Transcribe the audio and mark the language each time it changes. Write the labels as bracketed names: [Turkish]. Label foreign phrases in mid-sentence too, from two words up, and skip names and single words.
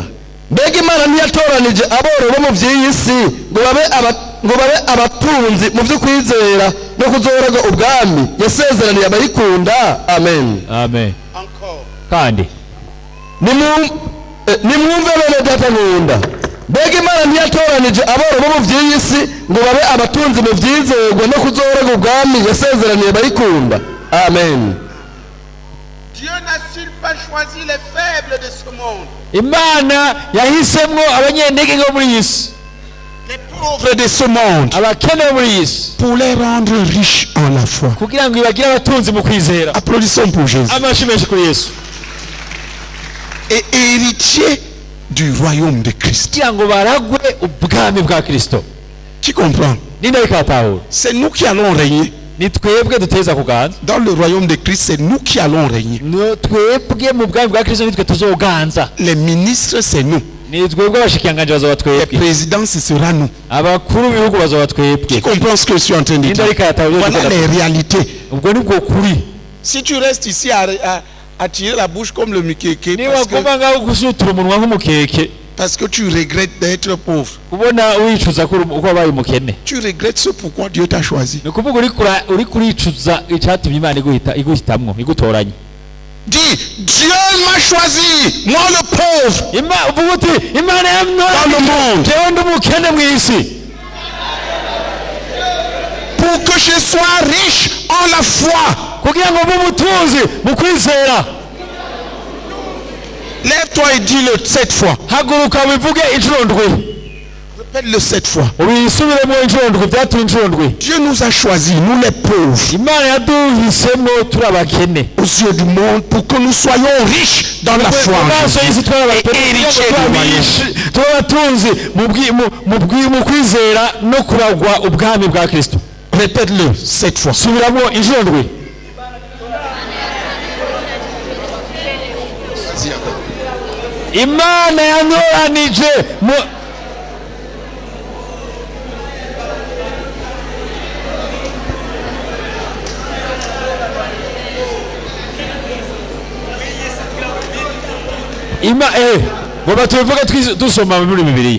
[Rundi] Mbega Imana ntiyatoranije aboro bo mu by'iyi si ngo babe abatunzi mu byo kwizera no kuzoraga ubwami yasezeraniye abayikunda. Amen. Amen. Kandi nimwumve bene data nkunda. Mbega Imana ntiyatoranije aboro bo mu by'iyi si ngo babe abatunzi mu byizerwa no kuzoraga ubwami yasezeraniye abayikunda. Amen. [French] Dieu n'a-t-il pas choisi les faibles de ce monde? [Rundi] Imana yahisemo abanyentege ngo muri isi. [French] Les pauvres de ce monde. [Rundi] Abakene bo muri isi. [French] Pour les rendre riches en la foi. [Rundi] Kugira ngo ibagire abatunzi mu kwizera. [French] Applaudissons pour Jésus. [Rundi] Amashi menshi kuri Yesu. [French] Et héritier du royaume de Christ. [Rundi] Kugira ngo baragwe ubwami bwa Kristo. [French] Qui comprend? [Rundi] Ninde bikatahura? [French] C'est nous qui allons régner. [Rundi] Ni twebwe duteza kuganza. [French] Dans le royaume de Christ, c'est nous qui allons régner. [Rundi] No twebwe mu bwami bwa Kristo nitwe tuzoganza. [French] Les ministres, c'est nous. [Rundi] ni twebwe abashikiranganje bazoba [French] Les [Rundi] twebwe [French] présidents, ce sera nous. [Rundi] abakuru b'ibihugu bazoba twebwe [French] Qui comprend ce que je suis en train de dire? Voilà les réalités. [Rundi] ubwo nibwo kuri [French] Si tu restes ici à tirer la bouche comme le Mikeke [Rundi] niba kuba ngaho gusutura umunwa nk'umukeke [French] parce que tu regrettes d'être pauvre. [Rundi] kubona wicuza ko wabaye umukene [French] Tu regrettes ce pourquoi Dieu t'a choisi. [Rundi] ni ukuvuga uri kuricuza icyatumye Imana iguhitamwo igutoranya. [French] Dis, Dieu m'a choisi, moi le pauvre, [Rundi] uvuga uti Imana [French] monde. [Rundi] jewe ndi umukene mu isi [French] pour que je sois riche en la foi. [Rundi] kugira ngo mbe umutunzi mu kwizera. [French] Lève-toi et dis-le 7 fois. [Rundi] haguruka wivuge inshuro ndwi. [French] Répète-le 7 fois. [Rundi] ubisubiremo inshuro ndwi byatuma inshuro ndwi. [French] Dieu nous a choisis, nous les pauvres, [Rundi] Imana yaduhisemo turi abakene [French] aux yeux du monde, pour que nous soyons riches dans la foi. Et héritiers du royaume. [Rundi] turi abatunzi mu kwizera no kuragwa ubwami bwa Kristo. [French] Répète-le 7 fois. [Rundi] subiramo inshuro ndwi. Imana yantoranije ngoba tubivuga dusoma muri Bibiliya.